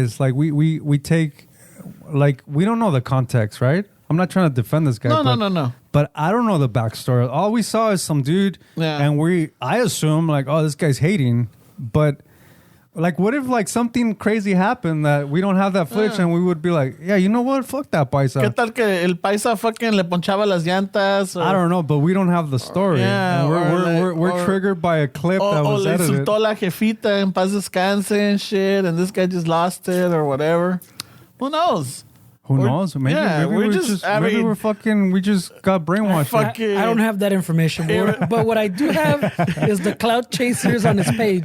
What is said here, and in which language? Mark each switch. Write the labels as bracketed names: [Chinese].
[English] It's like we take, like, we don't know the context, right? I'm not trying to defend this guy. No. But I don't know the backstory. All we saw is some dude, and I assume like, oh, this guy's hating. But like, what if like something crazy happened that we don't have that footage, and we would be like, yeah, you know what? Fuck that paisa. [Spanish] ¿Qué tal que el paisa [English] fucking [Spanish] le ponchaba las llantas? [English] I don't know, but we don't have the story. Yeah, and we're triggered by a clip that was [Spanish] le [English] edited. [Spanish] insultó la jefita en paz descanse [English] and shit, and this guy just lost it or whatever. Who knows? Who knows? Maybe we just got brainwashed. I don't have that information, but what I do have is the cloud chasers on his page.